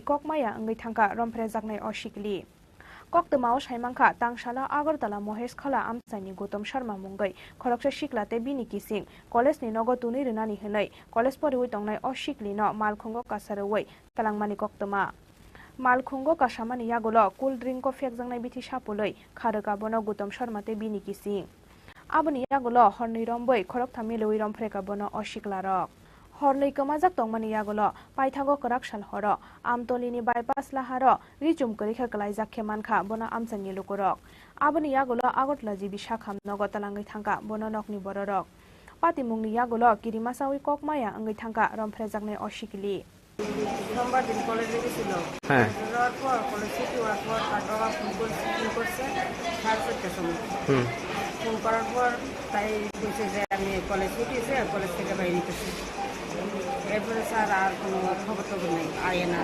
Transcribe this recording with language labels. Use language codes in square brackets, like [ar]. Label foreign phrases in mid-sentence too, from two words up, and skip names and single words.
[trp] kokmaya angai thangka romphre jaknai osikli Koktumao Shaimangkha Tangshala Agartala Mohesh Khala Amsani Gautam Sharma Mungai Khoroksa Siklate Bini Kising College ni nogo tuni rinani hnai college poriwoi tongnai osikli no malkhungo kasaroi talangmani koktuma Malkhungo kasamani yagulo [en] cool drink [trp] ko fekjangnai bithi sapuloi kharaka bono Gautam Sharma te Bini Kising Aboni yagulo horni romboi khorokthami loi rom freka bono osiklarok Hornei kamajak tongmani yagulo paithago karak salhoro amtolini bypass laharo richumkari kheklai jakhe mankha bono amsani lukurok aboni yagulo agotla jibi sakham nogo talangai thangka bono nokni bororok patimungni yagulo kirimasawi kokmaya angai thangka romphre jaknai osikili [bn] সোমবার দিন কলেজে গেছিল। হ্যাঁ। যাওয়ার পর কলেজ ছুটি হওয়ার পর তার বাবা ফোন করছে 4:30টার সময়। ফোন করার পর তাই বলছে যে আমি কলেজ ছুটিছে, কলেজ থেকে বাইরে নিতেছি। এরপরে স্যার আর কোনো খবর টবর নেই, আয় না।